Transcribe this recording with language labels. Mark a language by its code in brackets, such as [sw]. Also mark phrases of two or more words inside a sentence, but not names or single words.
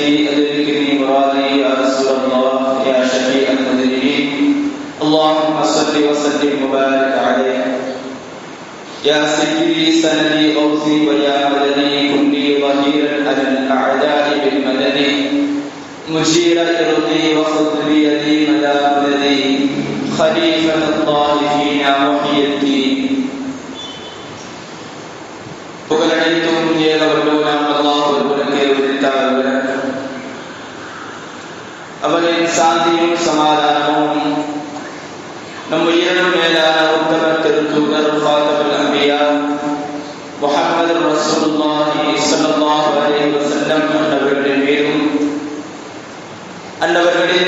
[ar] أدركني مرادي يا رسول الله يا شفيع المذنبين اللهم صل وسلم وبارك عليه يا سيدي سندي أوصي ويا مدني كن لي ظهيرا على الأعداء بالمدد مشير إرضي وخذ بيدي مدى مددي خليفة الله فينا محي الدين [ta] புகழனைத்தும் ஏகவல்லோனாம் அல்லாஹ் ஒருவனுக்கே உரித்தார்கள் அவரின் சாந்தியும் சமாதானமும் நம் உயிரினும் மேலான உத்தம திருத்தூதர் [ar] خاتم الأنبياء محمد رسول الله صلى الله عليه وسلم [ta] அவர்களின் மீதும் அன்னவர்களின்